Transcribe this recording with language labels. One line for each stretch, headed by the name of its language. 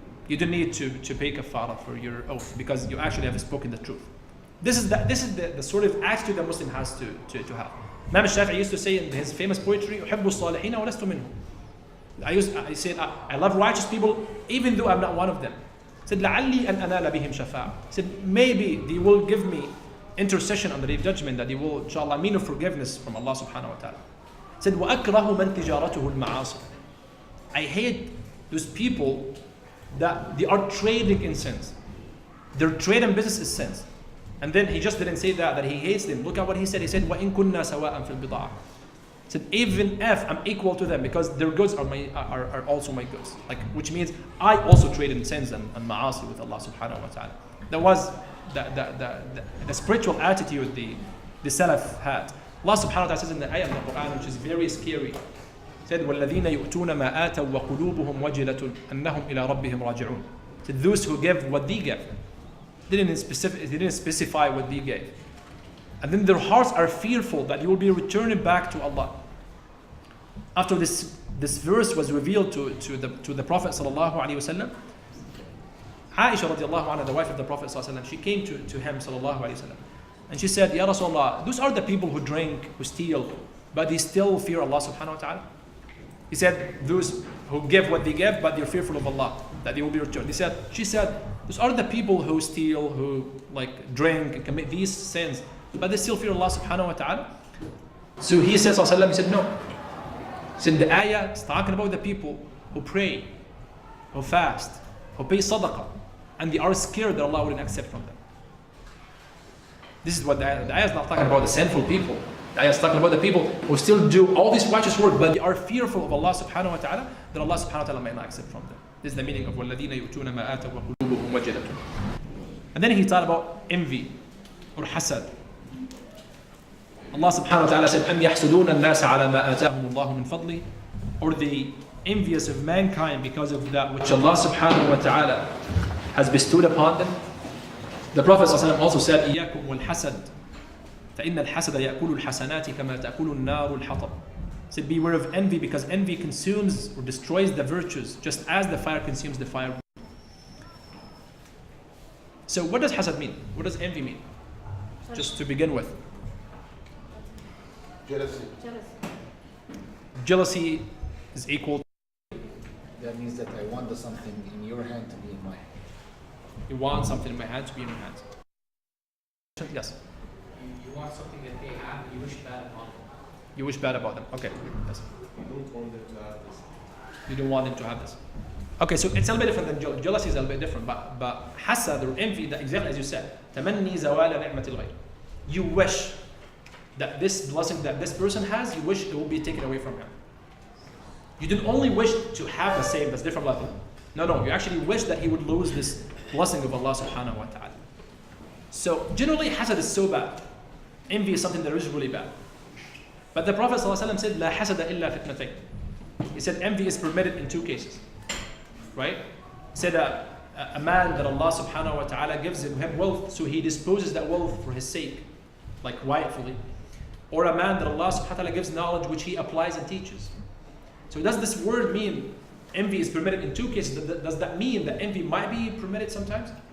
English: You don't need to pay kafara for your oath because you actually have spoken the truth. This is the sort of attitude that Muslim has to have. Imam Shafi'i used to say in his famous poetry,
Arabic: أحب الصالحين ولست منهم.
English: I said, I love righteous people even though I'm not one of them. He said,
Arabic: لعلي أن أنال بهم شفاعة.
English: He said, maybe they will give me intercession on the day of judgment, that they will, inshallah, mean of forgiveness from Allah subhanahu wa ta'ala. He said,
Arabic: وأكره من تجارته المعاصي.
English: I hate those people that they are trading in sins. Their trade and business is sins. And then he just didn't say that he hates them. Look at what he said. He said,
Arabic: وَإِن كُنَّا سَوَاءً فِي الْبِضَاعَةِ.
English: He said, even if I'm equal to them, because their goods are also my goods. Like, which means I also trade in sins and ma'asi with Allah subhanahu wa ta'ala. That was the spiritual attitude the Salaf had. Allah subhanahu wa ta'ala says in the ayah of the Quran, which is very scary. He said,
Arabic: وَالَّذِينَ يُؤْتُونَ مَا آتَوا وَقُلُوبُهum وَجِلَةٌ أَنَّهُمْ إِلَىٰ رَبِّهِمْ رَاجِعُونَ.
English: Said, those who give what they give. They didn't specify what they gave. And then their hearts are fearful that you will be returning back to Allah. After this verse was revealed to the Prophet sallallahu alaihi wasallam, Aisha radiallahu anha, the wife of the Prophet sallallahu alaihi wasallam, she came to him sallallahu alaihi wasallam, and she said, Ya Rasulullah, those are the people who drink, who steal, but they still fear Allah subhanahu wa ta'ala. He said, those who give what they give, but they're fearful of Allah, that they will be returned. She said, those are the people who steal, who like drink and commit these sins, but they still fear Allah subhanahu wa ta'ala. So he said, he said, no. He said, the ayah is talking about the people who pray, who fast, who pay sadaqah, and they are scared that Allah wouldn't accept from them. This is what the ayah is not talking about the sinful people. The ayah is talking about the people who still do all this righteous work, but they are fearful of Allah subhanahu wa ta'ala, that Allah subhanahu wa ta'ala might not accept from them. This is the meaning of
Arabic: وَالَّذِينَ يُؤْتُونَ مَا آتَوْا وَقُلُوبُهُمْ وَجِلَةٌ.
English: And then he taught about envy or hasad. Allah subhanahu wa ta'ala said,
Arabic: أَمْ يَحْسُدُونَ النَّاسَ عَلَى مَا آتَاهُمُ اللَّهُ مِنْ فَضْلِهِ.
English: Or the envious of mankind because of that which Allah subhanahu wa ta'ala has bestowed upon them. The Prophet also said,
Arabic: إِيَّاكُمْ وَالْحَسَدِ فَإِنَّ الْحَسَدَ يَأْكُلُ الْحَسَنَاتِ كَمَا تَأْكُلُ النَّارُ الْحَطَبِ.
English: Said, beware of envy, because envy consumes or destroys the virtues, just as the fire consumes the fire. So what does hasad mean? What does envy mean? Just to begin with. Jealousy. Jealousy is equal. That means that I want something in your hand to be in my hand. You want something in my hand to be in your hands. Yes. You want something that they have, and you wish bad upon them. You wish bad about them. Okay. Yes. You don't want them to have this. You don't want them to have this. Okay, so it's a little bit different than jealousy. Jealousy is a little bit different, but hasad or envy, that exactly as you said,
Arabic: تمني زوال نعمة الغير.
English: You wish that this blessing that this person has, you wish it will be taken away from him. You didn't only wish to have the same, that's different level. No, you actually wish that he would lose this blessing of Allah subhanahu wa ta'ala. So generally hasad is so bad. Envy is something that is really bad. But the Prophet ﷺ said,
Arabic: لا حسد إلا فتنتين.
English: He said envy is permitted in two cases. Right? He said a man that Allah subhanahu wa ta'ala gives him wealth, so he disposes that wealth for his sake, like rightfully. Or a man that Allah subhanahu wa ta'ala gives knowledge which he applies and teaches. So does this word mean envy is permitted in two cases? Does that mean that envy might be permitted sometimes?